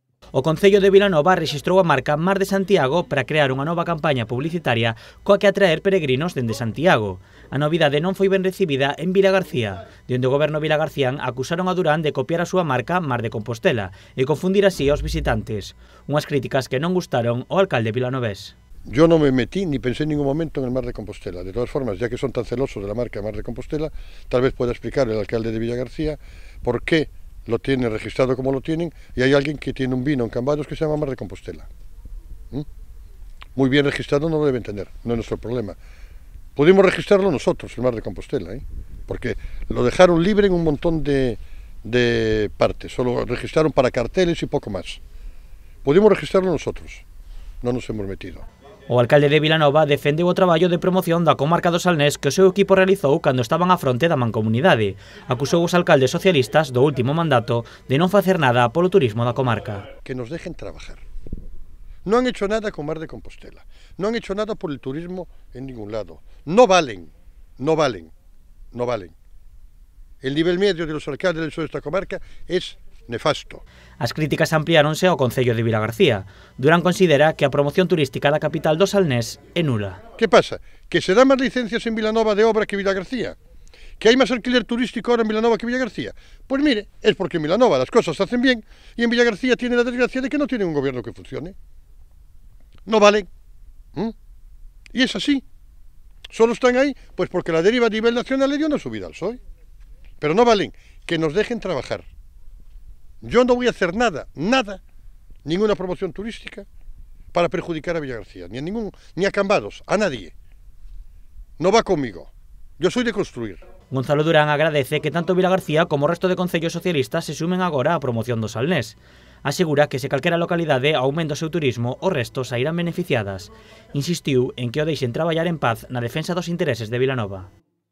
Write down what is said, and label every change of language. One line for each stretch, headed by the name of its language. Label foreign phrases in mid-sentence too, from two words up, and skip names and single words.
Galician: O Concello de Vilanova rexistrou a marca Mar de Santiago para crear unha nova campaña publicitaria coa que atraer peregrinos dende Santiago. A novidade non foi ben recibida en Vilagarcía, onde o goberno vilagarcián acusaron a Durán de copiar a súa marca Mar de Compostela e confundir así aos visitantes. Unhas críticas que non gustaron ao alcalde vilanovés.
Spanish: Yo no me metí ni pensé en ningún momento en el Mar de Compostela. De todas formas, ya que son tan celosos de la marca Mar de Compostela, tal vez pueda explicar el alcalde de Vilagarcía por qué lo tiene registrado como lo tienen y hay alguien que tiene un vino en Cambados que se llama Mar de Compostela. Muy bien registrado no lo deben tener, no es nuestro problema. Pudimos registrarlo nosotros, el Mar de Compostela, porque lo dejaron libre en un montón de partes, solo registraron para carteles y poco más. Pudimos registrarlo nosotros, no nos hemos metido.
Galician: O alcalde de Vilanova defendeu o traballo de promoción da comarca do Salnés que o seu equipo realizou cando estaban á fronte da mancomunidade. Acusou os alcaldes socialistas do último mandato de non facer nada polo turismo da comarca.
Spanish: Que nos dejen trabajar. No han hecho nada con Mar de Compostela, no han hecho nada por el turismo en ningún lado. No valen, no valen, no valen. El nivel medio de los alcaldes de esta comarca es nefasto.
Galician: As críticas ampliáronse ao Concello de Vilagarcía. Durán considera que a promoción turística da capital do Salnés é nula.
Spanish: ¿Qué pasa? ¿Que se dan más licencias en Vilanova de obra que Vilagarcía? ¿Que hay más alquiler turístico ahora en Vilanova que Vilagarcía? Pues mire, es porque en Vilanova las cosas se hacen bien y en Vilagarcía tiene la desgracia de que no tienen un gobierno que funcione. No valen. Y es así. Solo están ahí pues porque la deriva a nivel nacional le dio una subida al PSOE. Pero no valen. Que nos dejen trabajar. Yo no voy a hacer nada, ninguna promoción turística para perjudicar a Vilagarcía, ni a Cambados, a nadie. No va conmigo. Yo soy de construir.
Galician: Gonzalo Durán agradece que tanto Vilagarcía como o resto de concellos socialistas se sumen agora á promoción do Salnés. Asegura que se calquera localidade aumenta o seu turismo, os restos sairán beneficiadas. Insistiu en que o deixen traballar en paz na defensa dos intereses de Vilanova.